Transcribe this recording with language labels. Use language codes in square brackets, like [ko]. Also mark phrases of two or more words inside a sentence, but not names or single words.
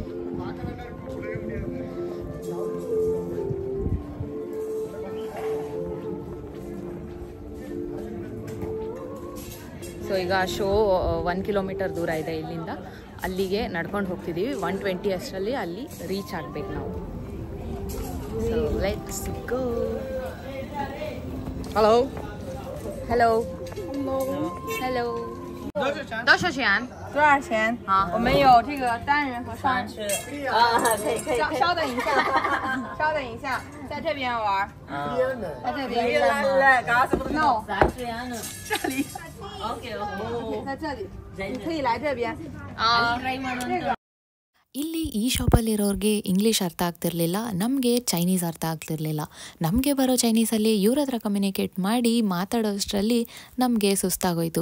[kn] ಸೊ ಈಗ ಶೋ 1 ಕಿಲೋಮೀಟರ್ ದೂರ ಇದೆ ಇಲ್ಲಿಂದ, ಅಲ್ಲಿಗೆ ನಡ್ಕೊಂಡು ಹೋಗ್ತಿದ್ದೀವಿ. 1:20 ಅಷ್ಟರಲ್ಲಿ ಅಲ್ಲಿ ರೀಚ್ ಆಗಬೇಕು ನಾವು. [en] so let's go. Hello. [zh] Hello.多少钱？多少钱？好，我们有这个单人和双人吃。可以。稍等一下，在这边玩。在这边。No。这里。OK，在这里，你可以来这边。这个。 [kn] ಇಲ್ಲಿ ಈ ಶಾಪಲ್ಲಿರೋರಿಗೆ ಇಂಗ್ಲೀಷ್ ಅರ್ಥ ಆಗ್ತಿರ್ಲಿಲ್ಲ, ನಮಗೆ ಚೈನೀಸ್ ಅರ್ಥ ಆಗ್ತಿರ್ಲಿಲ್ಲ. ನಮಗೆ ಬರೋ ಚೈನೀಸಲ್ಲಿ ಇವ್ರ ಹತ್ರ ಕಮ್ಯುನಿಕೇಟ್ ಮಾಡಿ ಮಾತಾಡೋಷ್ಟರಲ್ಲಿ ನಮಗೆ ಸುಸ್ತಾಗೋಯ್ತು.